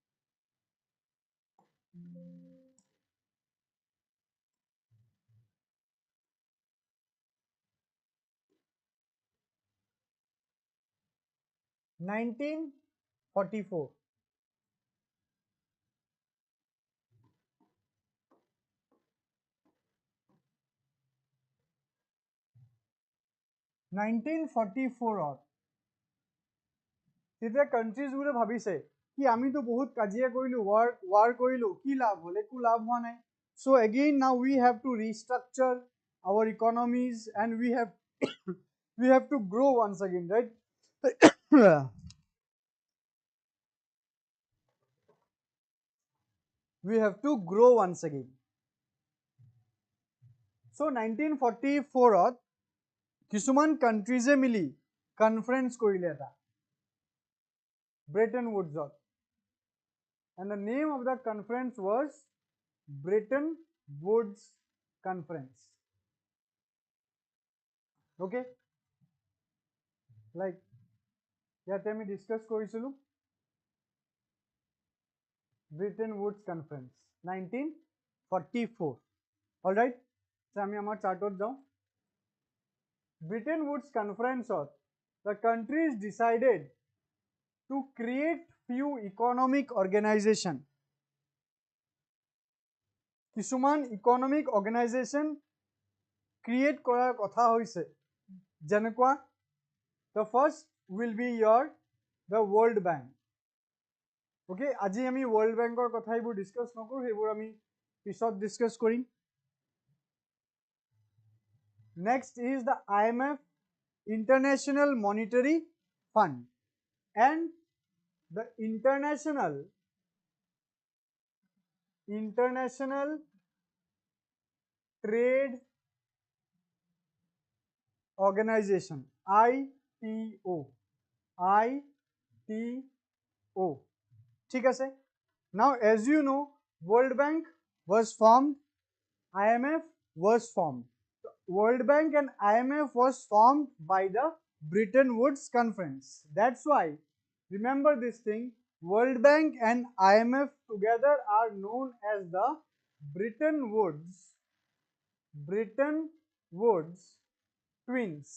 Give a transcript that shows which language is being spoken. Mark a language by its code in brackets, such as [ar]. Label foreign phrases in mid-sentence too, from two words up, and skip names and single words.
[en] Nineteen 1944. [as] তেতিয়া countries বোৰে ভাবিছে কি আমিতো বহুত কাজিয়া কৰিলো, war কৰিলো, কি লাভ হল? একো লাভ হোৱা নাই. [en] So again now we have to restructure our economies and we have we have to grow once again, right? We have to grow once again. [as] So 1944 ত কিছুমান countries এ মিলি conference কৰিলে এটা Bretton Woods. [en] And the name of that conference was Bretton Woods Conference. Okay, like [as] ইয়াতে আমি ডিসকাস কৰিছিলো Bretton Woods Conference 1944. [en] All right, so [as] আমি আমাৰ চাৰ্টত যাওঁ. [en] Bretton Woods Conference the countries decided to create few economic organization. [as] কিছুমান [en] economic organization create [as] কৰাৰ কথা হৈছে, যেনেকুৱা [en] the first will be the World Bank. [as] Okay, আজি আমি World Bankৰ কথা এইবোৰ ডিসকাস নকৰো, সেইবোৰ আমি পিছত ডিসকাস কৰিম. [en] Next is the IMF, International Monetary Fund, and the International Trade Organization, ITO. [as] ঠিক আছে. [en] Now as you know, World Bank was formed, IMF was formed. World Bank and IMF was formed by the Bretton Woods Conference. That's why, remember this thing, World Bank and IMF together are known as the Bretton Woods twins.